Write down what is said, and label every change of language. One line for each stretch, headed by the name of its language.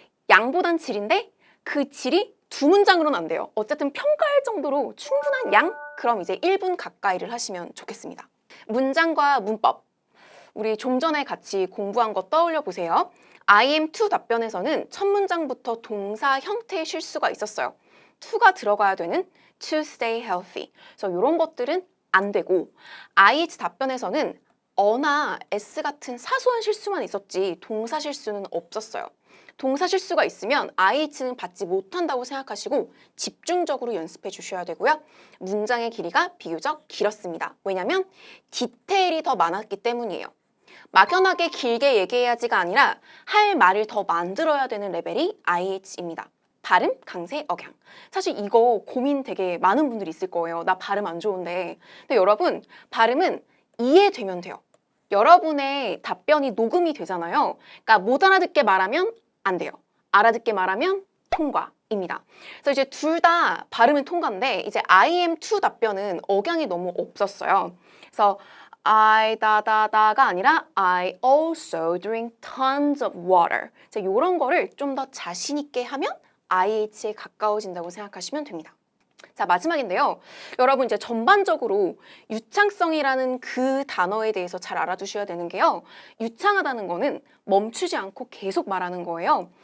Korean: 양보단 질인데 그 질이 두 문장으로는 안 돼요. 어쨌든 평가할 정도로 충분한 양? 그럼 이제 1분 가까이를 하시면 좋겠습니다. 문장과 문법. 우리 좀 전에 같이 공부한 거 떠올려 보세요. I am to 답변에서는 첫 문장부터 동사 형태의 실수가 있었어요. to가 들어가야 되는
English: to stay healthy.
Korean: 그래서 이런 것들은 안 되고 IH 답변에서는 어나 S 같은 사소한 실수만 있었지 동사 실수는 없었어요. 동사 실수가 있으면 IH는 받지 못한다고 생각하시고 집중적으로 연습해 주셔야 되고요. 문장의 길이가 비교적 길었습니다. 왜냐하면 디테일이 더 많았기 때문이에요. 막연하게 길게 얘기해야지가 아니라 할 말을 더 만들어야 되는 레벨이 IH입니다. 발음, 강세, 억양. 사실 이거 고민 되게 많은 분들이 있을 거예요. 나 발음 안 좋은데. 근데 여러분, 발음은 이해되면 돼요. 여러분의 답변이 녹음이 되잖아요. 그러니까 못 알아듣게 말하면 안 돼요. 알아듣게 말하면 통과입니다. 그래서 이제 둘 다 발음은 통과인데 이제 I am to 답변은 억양이 너무 없었어요.
English: 그래서 I
Korean: 다다다가 아니라
English: I also drink tons of water.
Korean: 이런 거를 좀 더 자신 있게 하면 IH에 가까워진다고 생각하시면 됩니다. 자, 마지막인데요. 여러분 이제 전반적으로 유창성이라는 그 단어에 대해서 잘 알아두셔야 되는 게요. 유창하다는 거는 멈추지 않고 계속 말하는 거예요.